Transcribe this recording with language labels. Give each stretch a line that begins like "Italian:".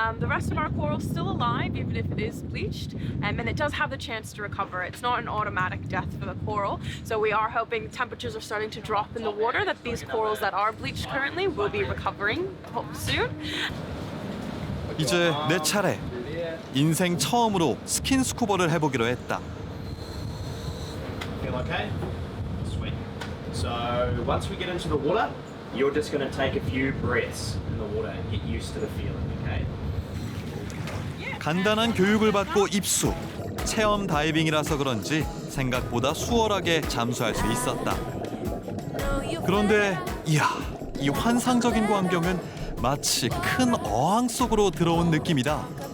English: The rest of our coral's still alive, even if it is bleached, and it does have the chance to recover. It's not an automatic death for the coral. So we are hoping temperatures are starting to drop in the water, that these corals that are bleached currently will be recovering soon.
Korean: 이제 내 차례. 인생 처음으로 스킨스쿠버를 해보기로 했다.
English: Feel okay? Sweet. So once we get into the water, you're just going to take a few breaths in the water and get used to the feeling, okay?
Korean: 간단한 교육을 받고 입수. 체험 다이빙이라서 그런지 생각보다 수월하게 잠수할 수 있었다. 그런데 이야, 이 환상적인 광경은 마치 큰 어항 속으로 들어온 느낌이다.